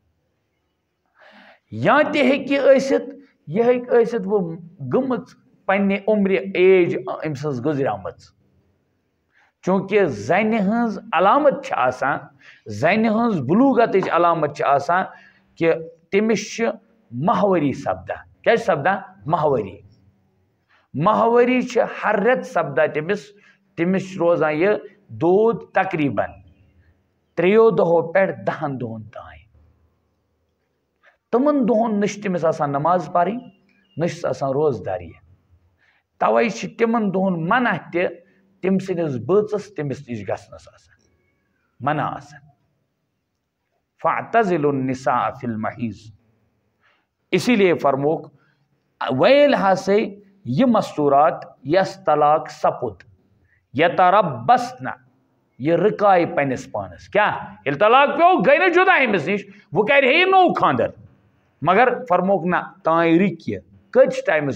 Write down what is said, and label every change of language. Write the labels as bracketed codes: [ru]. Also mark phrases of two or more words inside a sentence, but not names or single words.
[ks] یا تہِ ہیٚکہِ ٲسِتھ یہِ ہیٚکہِ ٲسِتھ وۄنۍ گٔمٕژ پننہِ عمرِ ایج أمۍ سٕنٛز گُزریمٕژ چوٗنٛکہِ زنہِ ہٕنٛز علامت چھِ آسان زنہِ ہٕنٛز بلوٗغتٕچ علامت چھِ آسان کہِ تٔمِس چھِ ماہوٲری سپدان کیٛاہ چھِ سپدان ماہوٲری ماہواری ہر رٮ۪تہٕ سپدان تٔمِس چھُ روزان یہِ دوٗد تقریٖباً 3 دۄہو پٮ۪ٹھ 10 دۄہن تام تِمن دۄہن نہ چھِ تٔمِس آسان نماز پرٕنۍ نہ چھُس آسان روزداری توے چھِ تِمن دۄہن منع تہِ تٔمۍ سٕنٛدِس بٲژس تٔمِس نِش گژھنس آسان منع آسان [ar] فاعتزلوا النساء فی المحیض [ur] اسی لیے [ks] فرموک ویل ہسے یہ مستورات یس طلاق سپُد یتربصن یہ رکائے پنس پانس کیا ییٚلہِ طلاق پیو گئی نہ جدا أمِس نِش وۄنۍ کرِ ہے نوٚو خاندر مگر فرموک نہ تانۍ رُکہِ کۭتِس ٹایمس